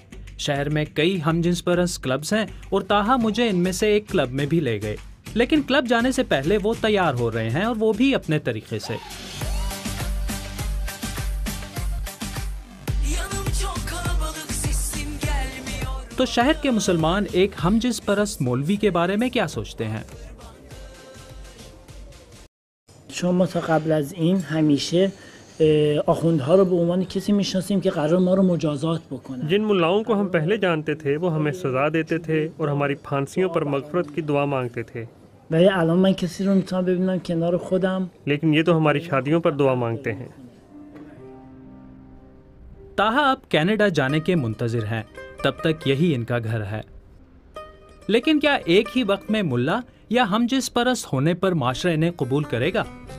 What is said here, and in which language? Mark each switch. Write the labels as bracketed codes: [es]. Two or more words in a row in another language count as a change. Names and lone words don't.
[ur] شہر میں کئی ہم جنس پرست کلبز ہیں اور تاہا مجھے ان میں سے ایک کلب میں بھی لے گئے، لیکن کلب جانے سے پہلے وہ تیار ہو رہے ہیں اور وہ بھی اپنے طریقے سے۔ تو شہر کے مسلمان ایک ہم جنس پرست مولوی کے بارے میں کیا سوچتے ہیں؟ [fa] شما تا قبل از این همیشه آخوندها رو به عنوان کسی میشناسیم که قرار ما رو مجازات بکنن. [ur] جن ملاؤں کو ہم پہلے جانتے تھے وہ ہمیں سزا دیتے تھے اور ہماری پھانسیوں پر مغفرت کی دعا مانگتے تھے۔ [fa] ولی الان من کسی رو میتونم ببینم کنار خودم. [ur] لیکن یہ تو ہماری شادیوں پر دعا مانگتے ہیں. تاہا اب کینیڈا جانے کے منتظر ہیں، تب تک یہی ان کا گھر ہے. لیکن کیا ایک ہی وقت میں ملا یا ہم جس پرست ہونے پر معاشرہ انہیں قبول کرے گا؟